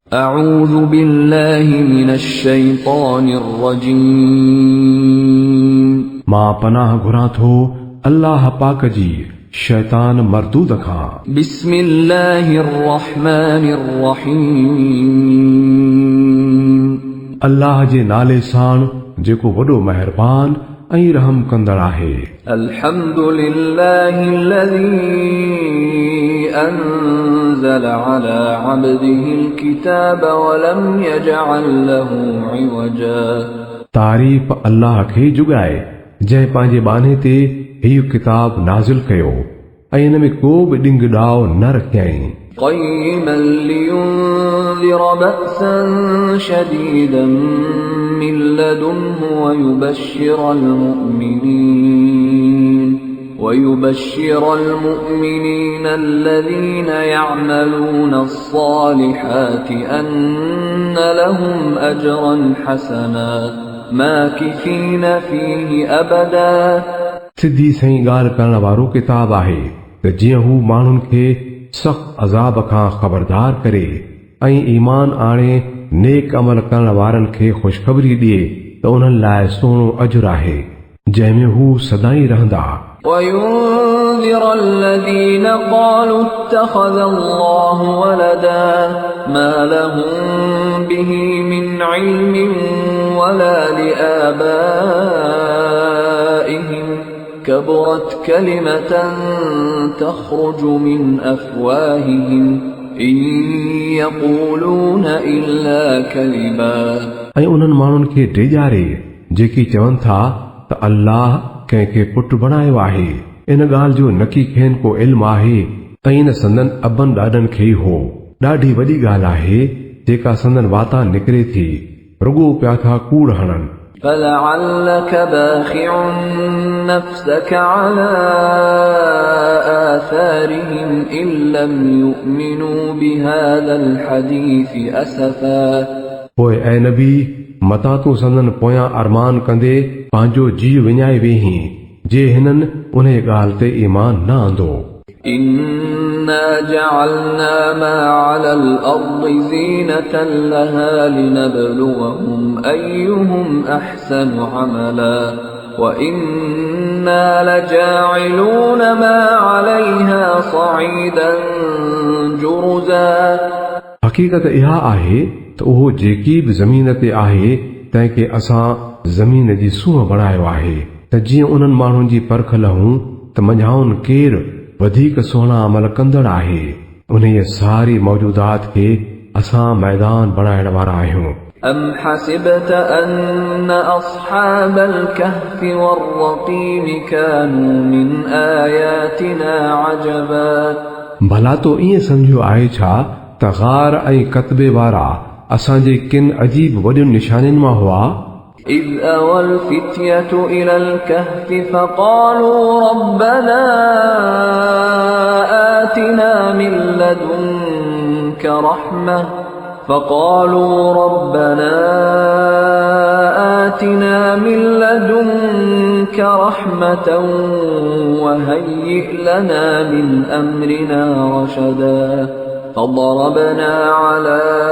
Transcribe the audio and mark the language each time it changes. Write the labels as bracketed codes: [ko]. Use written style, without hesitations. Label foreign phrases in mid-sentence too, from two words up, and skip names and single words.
[ar] أعوذ بالله من الشيطان الرجيم [sd] मां पनाह घुरां थो अल्लाह पाक जी शैतान मरदूद खां। [ar] بسم الله الرحمن الرحيم [sd] अल्लाह जे नाले साण जेको वॾो मेहरबान ऐं रहम कंदड़ आहे। [ar] الحمد لله الذي أنزل على عبده الكتاب ولم يجعل له عوجا [sd] तारीफ़ अल्लाह खे जुगाए जंहिं पंहिंजे बाने ते हीउ किताब नाज़िल कयो ऐं इन में को बि ॾिंग ॾाव न रखियईं। [ar] قيما لينذر بأسا شديدا من لدنه ويبشر المؤمنين الذين يعملون الصالحات أن لهم أجرا حسنا ماكثين فيه أبدا [sd] सिधी सही ॻाल्हि करण वारो किताब आहे त जीअं हू माण्हुनि खे सख़्त अज़ाब खां ख़बरदार करे ऐं ईमान आणे नेक अमल करण वारनि खे ख़ुशख़बरी ॾिए त उन्हनि लाइ सुहिणो अजुर आहे जंहिंमें हू सदाईं रहंदा। [ar] وينذر الذين قالوا اتخذ الله ولدا ما لهم به من علم ولا لآبائهم كبرت كلمة تخرج من أفواههم إن يقولون إلا كذبا [sd] ऐं उन्हनि माण्हुनि खे ॾेॼारे जेकी चवनि था त अल्लाह कंहिंखे पुटु बणायो आहे। इन ॻाल्हि जो नकी खेनि को इल्मु आहे ऐं इन संदन अबनि ॾाॾनि खे ई हो। ॾाढी वॾी ॻाल्हि आहे जेका संदन वाता निकिरे थी रुॻो पिया था कूड़ हणनि। [ar] فلعلك باخع نفسك على آثارهم إن لم يؤمنوا بهذا الحديث أسفا [sd] पोइ ऐं नबी मता तूं संदन पोयां अरमान कंदे पंहिंजो जी विञाए वेहीं जे हिननि उन ॻाल्हि ते ईमान न आंदो। [ar] إنا جعلنا ما على الأرض زينة لها لنبلوهم أيهم أحسن عملا وإنا لجاعلون ما عليها صعيدا جرزا [sd] हक़ीक़त इहा आहे त उहो जेकी बि ज़मीन ते आहे तंहिंखे असां ज़मीन जी सूंहं बणायो आहे त जीअं उन्हनि माण्हुनि जी परख लहूं त मंझाउनि केरु वधीक सुहिणा अमल कंदड़ आहे। उन सारी मौजूदात खे असां मैदान बणाइण वारा आहियूं। [ar] أم حسبت أن أصحاب الكهف والرقيم كانوا من آياتنا عجبا [sd] भला तो ईअं सम्झियो आहे छा त ग़ार ऐं कतबे वारा असांजे किन अजीब वॾियुनि निशानियुनि मां हुआ। [ar] إذ أوى الفتية إلى الكهف فقالوا ربنا آتنا من لدنك رحمة وهيئ لنا من أمرنا رشدا فضربنا على